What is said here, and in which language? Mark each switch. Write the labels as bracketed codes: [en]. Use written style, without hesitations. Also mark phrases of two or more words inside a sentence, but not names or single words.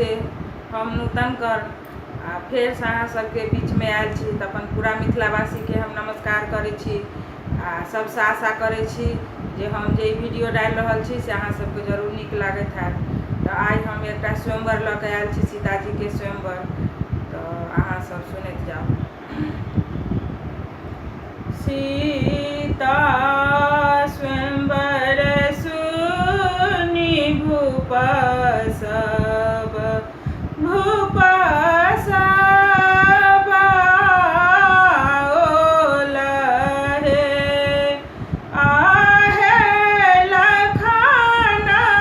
[mai] हम नूतन कर फिर से अहाँ सबके बीच में आयल छी तो अपन पूरा मिथिलावासी के हम नमस्कार करे छी। सबसे आशा करे छी जे हम जे वीडियो डाल रहल छी से अहाँ सबके जरूर नीक लागत है। तो आज हम एक स्वयंवर लऽ के आयल छी, सीताजी के स्वयंवर। तो अहाँ सब सुनैत जाओ। सीता स्वयंवर सुनी भूप सब ओलहे आहे लखन